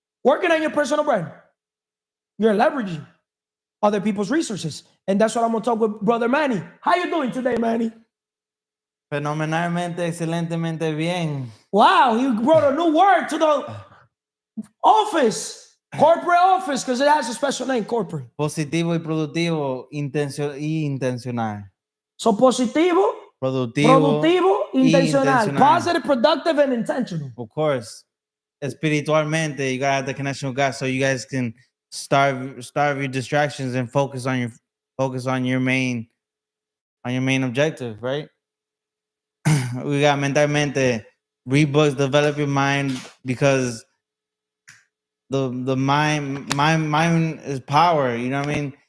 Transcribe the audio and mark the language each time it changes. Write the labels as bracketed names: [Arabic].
[English] Working on your personal brand. You're leveraging other people's resources. And that's what I'm going to talk with Brother Manny. How you doing today, Manny? [Spanish] Fenomenalmente, excelentemente bien. [English] Wow, you brought a new word to the office. Corporate office, because it has a special name, corporate. [Spanish] Positivo y productivo, intencional. So positivo, productivo, intencional. [English] Positive, productive, and intentional. Of course. Espiritualmente, you gotta have the connection with God so you guys can starve your distractions and focus on your main objective, right? We got mentalmente, read books, develop your mind, because the mind is power. You know what I mean?